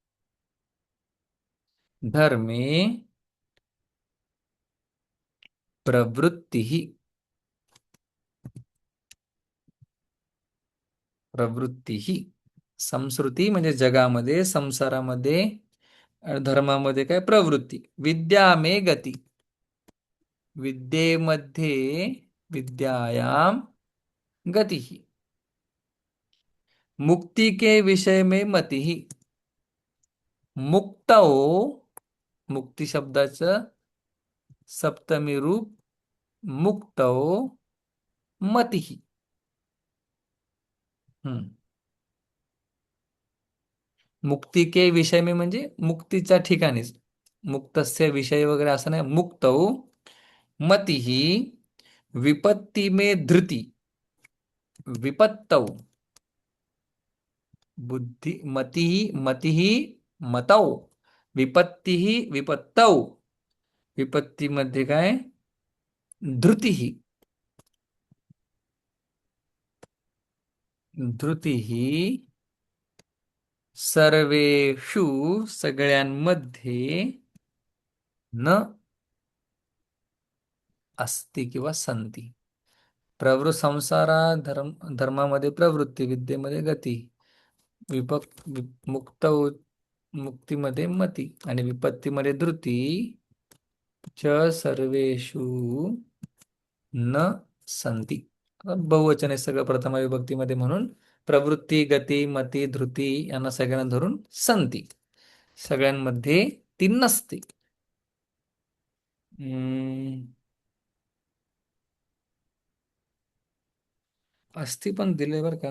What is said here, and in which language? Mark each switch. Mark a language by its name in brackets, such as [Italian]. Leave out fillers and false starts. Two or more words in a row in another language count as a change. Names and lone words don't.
[Sanskrit] धर्मे प्रवृत्ती, [Marathi] प्रवृत्ती, संस्कृती म्हणजे जगामध्ये, संसारामध्ये, धर्मामध्ये काय प्रवृत्ती. [Hindi] विद्या मे गती, विद्येमध्ये, [Sanskrit] विद्यायाम गती. [Hindi] मुक्ति के विषय में मती. [Marathi] मुक्तौ, मुक्ती शब्दाचं सप्तमी रूप [Sanskrit] मुक्तौ मती. [Marathi] हम्म. [Hindi] मुक्ती के विषय में [Marathi] म्हणजे मुक्तीच्या ठिकाणीच, [Sanskrit] मुक्तस्य विषय [Marathi] वगैरे असं नाही. [Sanskrit] मुक्तौ मती, [Hindi] विपत्ती में धृती, विपत्तौ, [Marathi] बुद्धी मती, मती मतौ, विपत्ती विपत्तौ, विपत्तीमध्ये काय धृती, [Sanskrit] धृती सर्वेषु [Marathi] सगळ्यांमध्ये [Sanskrit] न अस्ति [Marathi] किंवा संती. संसारा धर्मामध्ये प्रवृत्ती, विद्येमध्ये गती, मुक्त मुक्तीमध्ये मती आणि विपत्तीमध्ये धृती. [Sanskrit] च सर्वेषु न संती. [Marathi] बहुवचन आहे सगळं प्रथमा विभक्तीमध्ये, म्हणून प्रवृत्ती, गती, मती, धृती यांना सगळ्यांना धरून संती, सगळ्यांमध्ये ती नसते. हम्म, असती पण दिले बरं का.